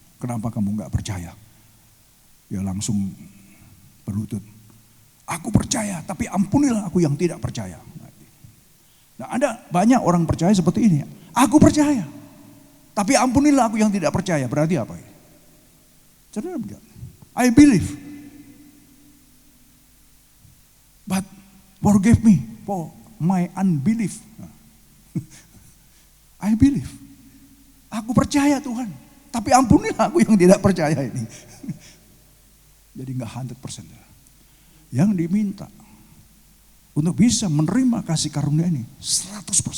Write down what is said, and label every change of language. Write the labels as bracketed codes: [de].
[id] Kenapa kamu gak percaya? Ya langsung berlutut. Aku percaya, tapi ampunilah aku yang tidak percaya. Nah, ada banyak orang percaya seperti ini. Aku percaya, tapi ampunilah aku yang tidak percaya. Berarti apa ini? Saudara, [en] I believe, but forgive me for my unbelief. I believe, [id] aku percaya Tuhan, tapi ampunilah aku yang tidak percaya ini. Jadi nggak 100%. Yang diminta untuk bisa menerima kasih karunia ini 100%.